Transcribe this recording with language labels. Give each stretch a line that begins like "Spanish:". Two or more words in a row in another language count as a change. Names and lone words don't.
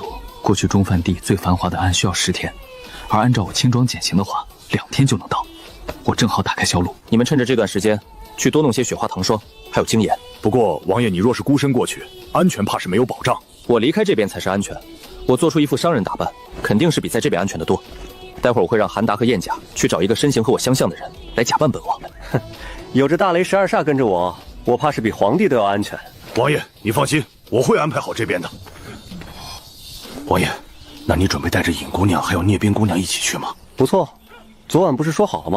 Chinese: 過去中梵地最繁華的岸需要10天，而按照我輕裝簡行的話，2天就能到。我正好打開銷路。你們趁着這段時間，去多弄些雪花糖霜，還有精鹽。不過王爺，你若是孤身過去，安全怕是沒有保障。我離開這邊才是安全。我做出一副商人打扮，肯定是比在這邊安全得多。待會兒我會讓韓達和燕甲去找一個身形和我相像的人來假扮本王。哼，有着大雷12煞跟着我，我怕是比皇帝都要安全。王爺，你放心，我會安排好這邊的。王爺，那你準備帶着尹姑娘還有聶冰姑娘一起去嗎？不錯，昨晚不是說好了嗎？